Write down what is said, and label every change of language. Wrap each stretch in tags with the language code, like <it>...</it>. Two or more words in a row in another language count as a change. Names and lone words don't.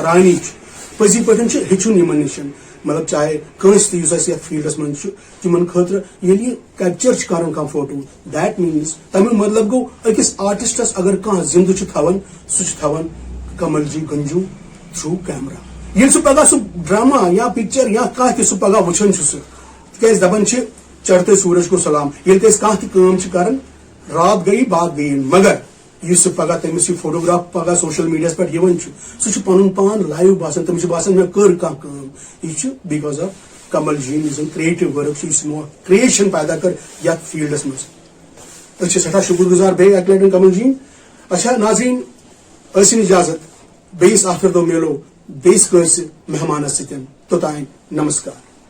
<ks>سرانی چھِ پزی پٲٹھۍ چھُ ہیٚچھُن یِمن نِش مطلب چاہے کٲنٛسہِ تہِ یُس اسہِ یتھ فیلڈس منٛز چھُ تِمن خٲطرٕ ییٚلہِ یہِ کیپچر چھُ کران کانٛہہ فوٹو دیٹ میٖنٕز تمیُک مطلب گوٚو أکِس آرٹسٹس اگر کانٛہہ زندٕ چھُ تھاوان سُہ چھُ تھاوان کمل جی گنجو</ks> <en>through camera</en> <ks>ییٚلہِ سُہ پگہہ سُہ ڈرامہ یا پکچر یا کانٛہہ تہِ سُہ پگہہ وٕچھان چھُ سُہ تِکیازِ دپان چھِ</ks> <ur>چڑھتے سورج کو سلام</ur> <ks>ییٚلہِ تہِ أسۍ کانٛہہ تہِ کٲم چھِ کران</ks> <ur>رات گئی بات گئی</ur> <ks>مگر یُس سُہ پگہہ تٔمِس یہِ فوٹوگراف پگہہ سوشل میڈیاہس پٮ۪ٹھ یِوان چھُ سُہ چھُ پنُن پان لایو باسان تٔمِس چھُ باسان مےٚ کٔر کانٛہہ کٲم یہِ چھُ</ks> <en>because of</en> <ks>کمل جی یُس زن</ks> <en>creative work</en> <ks>چھُ یُس یِمو کریشن پیدا کٔر یتھ فیلڈس منٛز أسۍ چھِ سٮ۪ٹھاہ شُکر گُزار بیٚیہِ اکہِ لٹہِ کمل جی. اچھا ناظریٖن ٲسِن اجازت بیٚیِس آخر دۄہ میلو بیٚیِس کٲنٛسہِ مہمانس سۭتۍ توٚتانۍ نمسکار.</ks>